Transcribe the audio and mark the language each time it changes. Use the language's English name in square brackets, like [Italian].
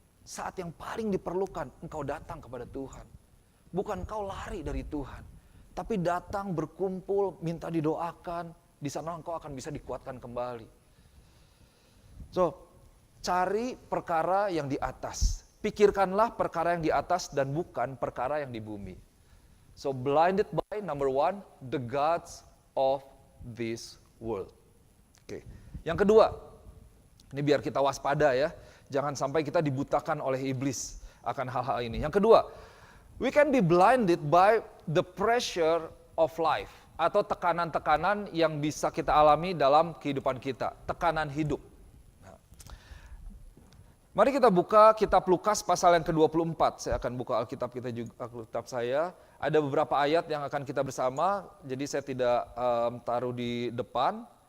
[Indonesian] Saat yang paling diperlukan, engkau datang kepada Tuhan. Bukan engkau lari dari Tuhan, tapi datang berkumpul, minta didoakan, di sana engkau akan bisa dikuatkan kembali. So, cari perkara yang di atas. Pikirkanlah perkara yang di atas dan bukan perkara yang di bumi. [English] So blinded by, number one, the gods of this world. Oke. [Indonesian] Yang kedua, ini biar kita waspada ya. Jangan sampai kita dibutakan oleh iblis akan hal-hal ini. Yang kedua, [English] we can be blinded by the pressure of life. [Indonesian] Atau tekanan-tekanan yang bisa kita alami dalam kehidupan kita. Tekanan hidup. Mari kita buka kitab Lukas pasal yang ke-24. Saya akan buka Alkitab kita juga, Alkitab saya. Ada beberapa ayat yang akan kita bersama, jadi saya tidak taruh di depan.